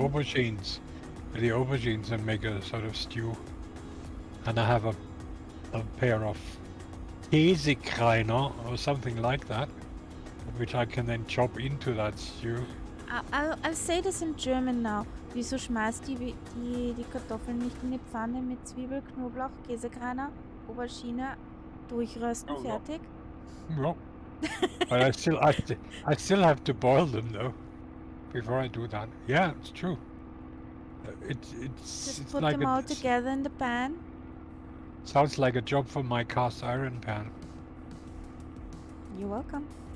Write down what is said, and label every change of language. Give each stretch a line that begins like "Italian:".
English: aubergines, and make a sort of stew. And I have a pair of Käsekreiner or something like that, which I can then chop into that stew. I'll say this in German now.
German: Wieso schmeißt die Kartoffeln nicht in die Pfanne mit Zwiebel, Knoblauch, Käsekreiner, Aubergine, durchrösten, fertig?
English: No. But I still have to boil them though before I do that. Yeah, it's true. Just put them all together in the pan. Sounds like a job for my cast iron pan. You're welcome.